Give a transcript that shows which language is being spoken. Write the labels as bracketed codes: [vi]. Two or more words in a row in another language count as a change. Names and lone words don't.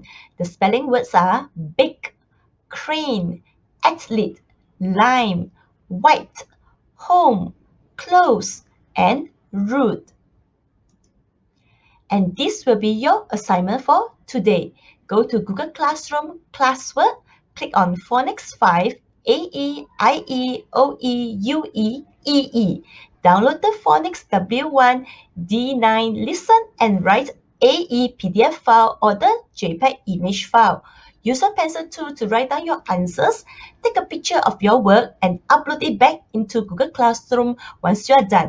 [en] The spelling words are big, crane, athlete, lime, white, home, close, and rude. And this will be your assignment for today. Go to Google Classroom classwork, click on Phonics 5, A-E-I-E-O-E-U-E-E-E. Download the Phonics W1, D9, listen and write AE PDF file or the JPEG image file. Use a pencil tool to write down your answers. Take a picture of your work and upload it back into Google Classroom once you are done.